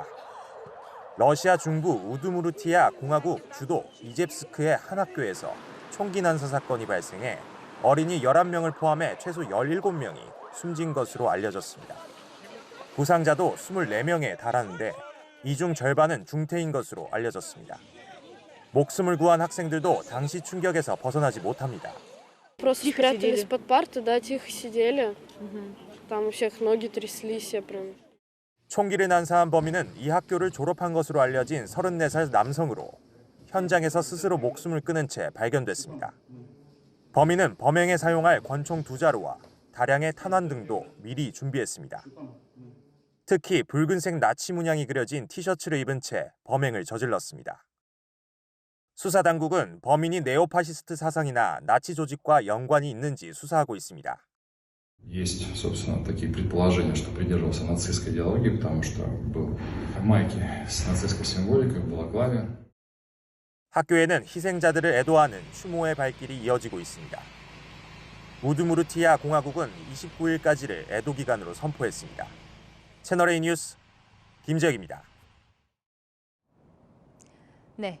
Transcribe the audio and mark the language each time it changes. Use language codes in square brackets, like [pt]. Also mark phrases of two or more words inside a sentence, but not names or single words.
[ko] 러시아 중부 우드무르티아 공화국 주도 이젭스크의 한 학교에서 총기 난사 사건이 발생해 어린이 11명을 포함해 최소 17명이 숨진 것으로 알려졌습니다. 부상자도 24명에 달하는데 이 중 절반은 중태인 것으로 알려졌습니다. 목숨을 구한 학생들도 당시 충격에서 벗어나지 못합니다. [ru] Просто спрятались под парту, да, тихо сидели. Там у всех ноги тряслись, я прям. [ko] 총기를 난사한 범인은 이 학교를 졸업한 것으로 알려진 34살 남성으로 현장에서 스스로 목숨을 끊은 채 발견됐습니다. 범인은 범행에 사용할 권총 2자루와 다량의 탄환 등도 미리 준비했습니다. 특히 붉은색 나치 문양이 그려진 티셔츠를 입은 채 범행을 저질렀습니다. 수사당국은 범인이 네오파시스트 사상이나 나치 조직과 연관이 있는지 수사하고 있습니다. [ru] Есть, собственно, такие предположения, что придерживался нацистской идеологии, потому что был в майке с нацистской символикой, в балаклаве. [ko] 학교에는 희생자들을 애도하는 추모의 발길이 이어지고 있습니다. 우드무르티아 공화국은 29일까지를 애도 기간으로 선포했습니다. 채널A 뉴스 김재혁입니다. 네.